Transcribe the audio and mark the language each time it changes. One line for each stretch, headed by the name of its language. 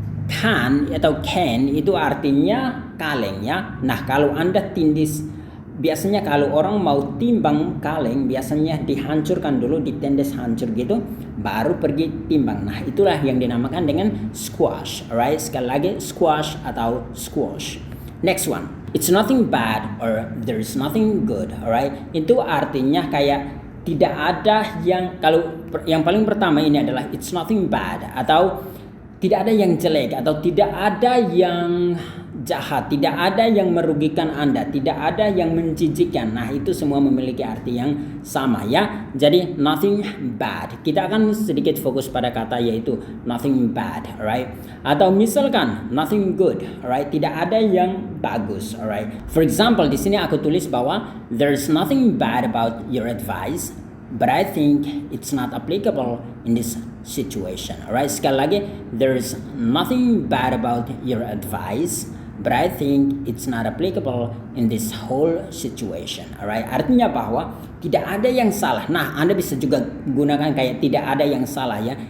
Indonesian: Kan atau can itu artinya kaleng ya. Nah, kalau Anda tindis, biasanya kalau orang mau timbang kaleng biasanya dihancurkan dulu, ditindas hancur gitu, baru pergi timbang. Nah, itulah yang dinamakan dengan squash. Alright, sekali lagi squash atau squash.
English: Next one, it's nothing bad or there is nothing good.
Indonesian: Alright, itu artinya kayak tidak ada yang, kalau yang paling pertama ini adalah
English: it's nothing bad
Indonesian: atau tidak ada yang jelek atau tidak ada yang jahat, tidak ada yang merugikan Anda, tidak ada yang menjijikkan. Nah, itu semua memiliki arti yang sama ya. Jadi nothing bad. Kita akan sedikit fokus pada kata yaitu nothing bad, alright? Atau misalkan nothing good, alright? Tidak ada yang bagus, alright?
English: For example,
Indonesian: di sini aku tulis bahwa
English: there's nothing bad about your advice, but I think it's not applicable in this situation. Alright,
Indonesian: sekali lagi,
English: there's nothing bad about your advice, but I think it's not applicable in this whole situation.
Indonesian: Alright, artinya bahwa tidak ada yang salah. Nah, Anda bisa juga gunakan kayak tidak ada yang salah ya.